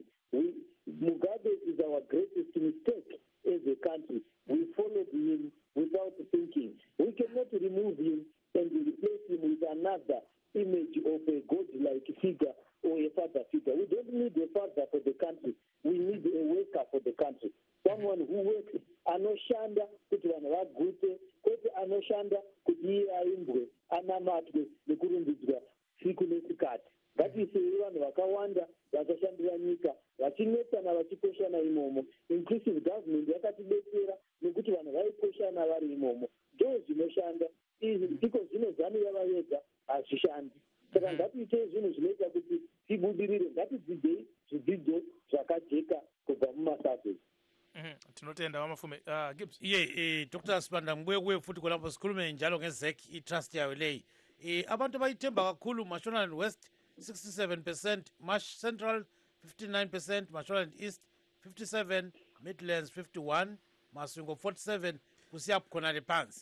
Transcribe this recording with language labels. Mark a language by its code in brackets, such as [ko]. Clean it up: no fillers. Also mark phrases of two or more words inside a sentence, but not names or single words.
[en] Mugabe is our greatest mistake as a country. We followed him without thinking. We cannot remove him and replace him with another image of a god-like figure or a father figure. We don't need a father for the country. We need a worker for the country. Someone who works, [sn] anoshanda kuti vanhu vagute, kwete anoshanda kuti iye aimbwe, anamatwe nekurumbidzwa siku nesikati. Ngatiisei vanhu vakawanda vachashandira nyika, vachinetsana vachikoshana imomo. [en] Inclusive government [sn] yakatidetsera nekuti vanhu vaikoshana vari imomo. Ndo zvinoshanda. Iko zvino zanu yava yega hazvishandi. Saka ngatiitei zvinhu zvinoita kuti tibudirire. Ngatidzidzei zvidzidzo zvakajeka kubva mumasurvey. Tinotenda Wamafume. Gibbs. Dr. [nd] Sibanda Mbwekwe futhi kolapho sikhulume njalo ngezek itrust yayo leyi. Abantu bayithemba kakhulu Mashonaland West 67%, Marsh Central 59%, Mashonaland East 57%, Midlands 51%, Masvingo 47%, kusiya khona le phansi.